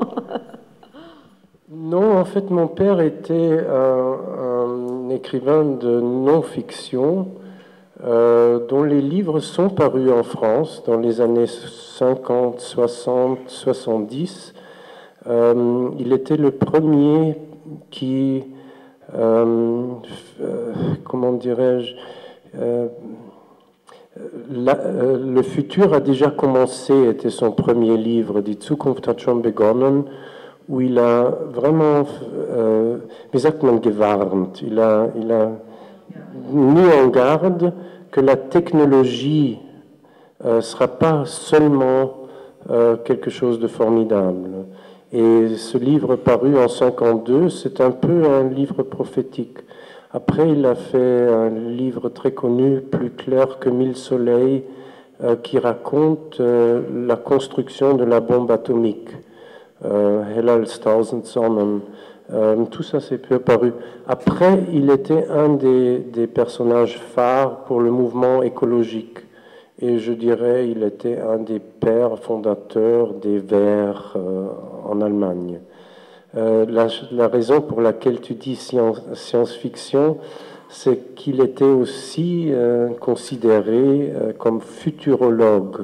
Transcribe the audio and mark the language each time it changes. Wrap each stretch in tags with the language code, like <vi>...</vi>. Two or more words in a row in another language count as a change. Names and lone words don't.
<fr>Non, en fait, mon père était un écrivain de non-fiction dont les livres sont parus en France dans les années 50, 60, 70. Il était le premier qui, comment dirais-je, le futur a déjà commencé, était son premier livre,</fr> <de>Die Zukunft hat schon begonnen,</de> <fr>où il a vraiment,</fr> <de>wie sagt man, gewarnt,</de> <fr>il a mis en garde que la technologie ne sera pas seulement quelque chose de formidable. Et ce livre paru en 1952, c'est un peu un livre prophétique. Après, il a fait un livre très connu, Plus clair que mille soleils, qui raconte la construction de la bombe atomique.</fr> <de>Heller als tausend Sonnen.</de> <fr>Tout ça, c'est peu paru. Après, il était un des personnages phares pour le mouvement écologique. Et je dirais, il était un des pères fondateurs des Verts en Allemagne. La raison pour laquelle tu dis science-fiction, c'est qu'il était aussi considéré comme futurologue.</fr>